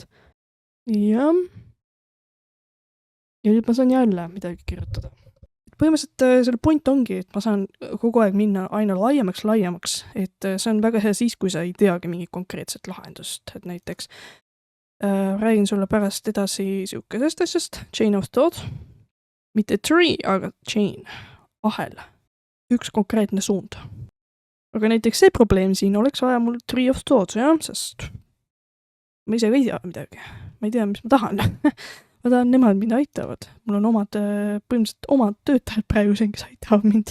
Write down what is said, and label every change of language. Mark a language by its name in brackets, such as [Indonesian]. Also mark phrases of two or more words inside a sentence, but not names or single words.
[Estonian] Ja nüüd ma saan jälle midagi kirjutada. Põhimõtteliselt selle point ongi, et ma saan kogu aeg minna aina laiemaks, et see on väga hea siis, kui sa ei teagi mingit konkreetset lahendust, et näiteks räägin sulle pärast edasi siukesest asjast, [English] chain of thought, [Estonian] mitte tree, aga chain, ahel. üks konkreetne suund. Aga näiteks see probleem siin oleks vaja mul [English] Tree of Thoughts, [Estonian] jah, sest ma ise ei tea midagi. Ma ei tea, mis ma tahan. Ma tahan, nemad mind aitavad. Mul on põhimõtteliselt omad töötajad praegu siin, kes aitavad mind.